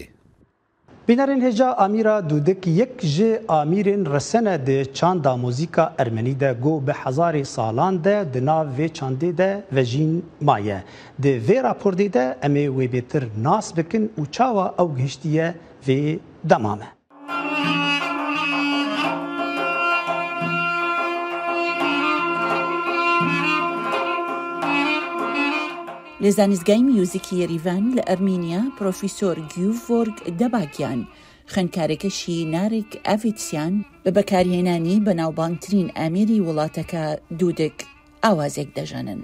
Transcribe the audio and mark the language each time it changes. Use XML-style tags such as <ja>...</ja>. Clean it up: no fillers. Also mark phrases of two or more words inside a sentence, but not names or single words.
<ku>Bînerên hêja Amîra Dûdik yek ji amîrên resene di çanda muzîka Ermenî de got bi hezarê salan de di nav vê çandê de vejîn maye. Di vê raportê de em ê wê bêtir nas bikin û çawa ew gihiştiye vê dema me.</ku> <ckb>لە زانستگای میوزیکی یێریڤان لە ئەرمینیا پرۆفیسۆر گیوڤۆرگ دەباگیان خوێندکارێکەشی نارێک ئاڤێتسیان بە بەکارهێنانی بەناوبانگترین ئامێری وڵاتەکە دوودک ئاوازێک دەژەنن.</ckb>